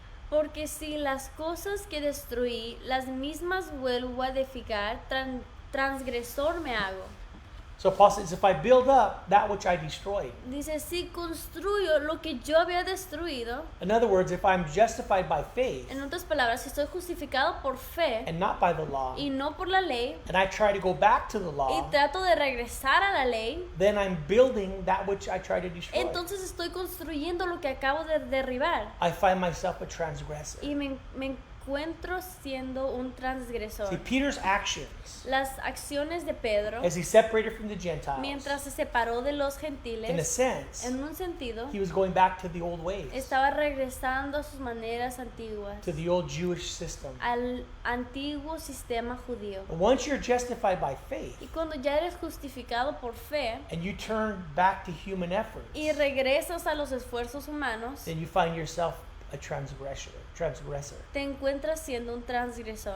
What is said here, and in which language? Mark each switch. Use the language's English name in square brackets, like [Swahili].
[Spanish] Porque si las cosas que destruí, las mismas vuelvo a edificar, transgresor me hago. [English] So Paul says, if I build up that which I destroyed, [Spanish] Dice, si construyo lo que yo había destruido, [English] in other words, if I'm justified by faith [Spanish] en otras palabras, si estoy justificado por fe [English] and not by the law, [Spanish] y no por la ley, [English] and I try to go back to the [Spanish] y [English] law, [Spanish] trato de regresar a la ley, [English] then I'm building that which I try to destroy. [Spanish] entonces estoy construyendo lo que acabo de derribar. [English] I find myself a transgressor. [Spanish] Y me encuentro siendo un transgresor. [English] See, Peter's actions, [Spanish] Las acciones de Pedro, [English] as he separated from the Gentiles, [Spanish] mientras se separó de los [English] in a [Spanish] gentiles, [English] sense, [Spanish] en un sentido, [English] he was going back to the old ways, [Spanish] estaba regresando a sus maneras antiguas, [English] to the old Jewish system. [Spanish] al antiguo sistema judío. [English] And once you're justified by faith, [Spanish] Y cuando ya eres justificado por fe [English] and you turn back to human efforts, [Spanish] y regresas a los esfuerzos humanos, [English] then you find yourself a transgressor. [Spanish] te encuentras siendo un transgresor.